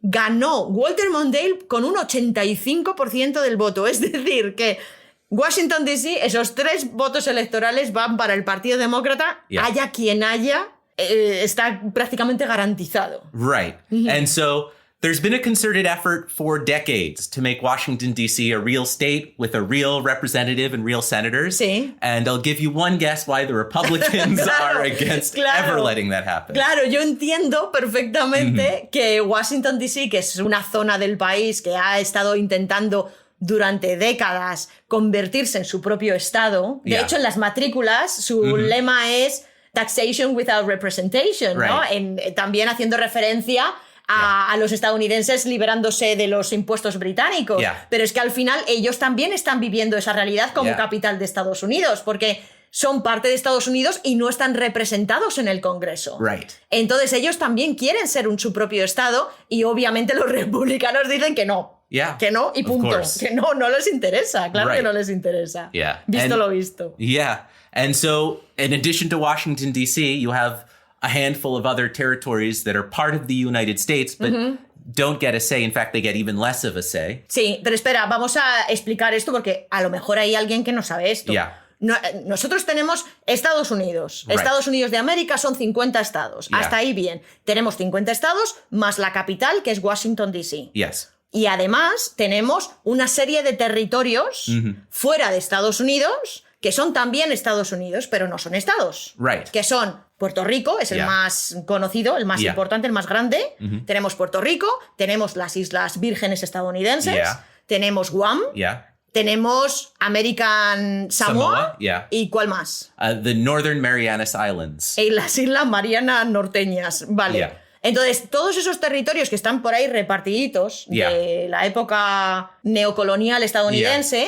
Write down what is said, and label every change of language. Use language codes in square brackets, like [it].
[es] ganó Walter Mondale con un 85% del voto. Es decir, que Washington, D.C., esos 3 votos electorales van para el Partido Demócrata, haya quien haya, está prácticamente garantizado. [en] Right. And so There's been a concerted effort for decades to make Washington, D.C. a real state with a real representative and real senators. [es] Sí. [en] And I'll give you one guess why the Republicans are against ever letting that happen. [es] Claro, yo entiendo perfectamente que Washington, D.C., que es una zona del país que ha estado intentando durante décadas convertirse en su propio estado. De hecho, en las matrículas su lema es [en] Taxation without Representation, [es] ¿no? También haciendo referencia a los estadounidenses liberándose de los impuestos británicos. Pero es que al final ellos también están viviendo esa realidad como capital de Estados Unidos, porque son parte de Estados Unidos y no están representados en el Congreso. Entonces ellos también quieren ser su propio estado y obviamente los republicanos dicen que no. Que no y punto. Que no les interesa. Claro que no les interesa. Visto lo visto. [en] And so in addition to Washington, D.C., you have a handful of other territories that are part of the United States, but don't get a say. In fact, they get even less of a say. [es] Sí, pero espera, vamos a explicar esto porque a lo mejor hay alguien que no sabe esto. Nosotros tenemos Estados Unidos. Estados Unidos de América son 50 estados. Hasta ahí bien. Tenemos 50 estados más la capital, que es Washington, D.C. Y además tenemos una serie de territorios fuera de Estados Unidos que son también Estados Unidos, pero no son estados. Que son Puerto Rico, es el más conocido, el más importante, el más grande. Tenemos Puerto Rico, tenemos las Islas Vírgenes estadounidenses, tenemos Guam, tenemos American Samoa, ¿y cuál más? [en] The Northern Marianas Islands. [es] Y las Islas Marianas Norteñas, vale. Entonces, todos esos territorios que están por ahí repartiditos de la época neocolonial estadounidense...